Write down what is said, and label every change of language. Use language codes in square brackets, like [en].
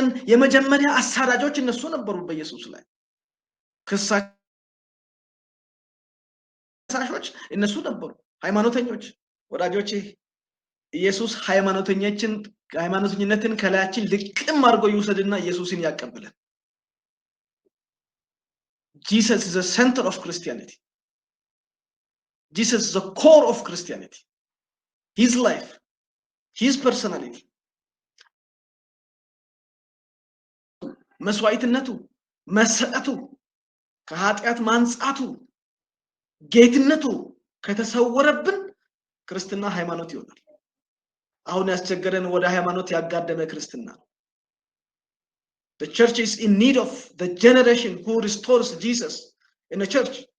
[am] የመጀመሪያ አሳዳጆች እነሱ ነበሩ በኢየሱስ ላይ ከሳሾች እነሱ ነበሩ ሃይማኖተኞች ወዳጆቼ ኢየሱስ ሃይማኖተኝነትን ከላያችን ልቅም አድርጎ ይውሰድና ኢየሱስን ያቀበለን [en] Jesus is the center of Christianity. Jesus is the core of Christianity. His life, his personality. [am] መስዋዕትነቱ መሰጠቱ ከኃጢአት ማንጻቱ ጌትነቱ ከተሰወረብን ክርስትና ሃይማኖት ይሆናል። አሁን ያስቸገረን ወደ ሃይማኖት ያጋደመ ክርስትና ነው። [en] The church is in need of the generation who restores Jesus in the church.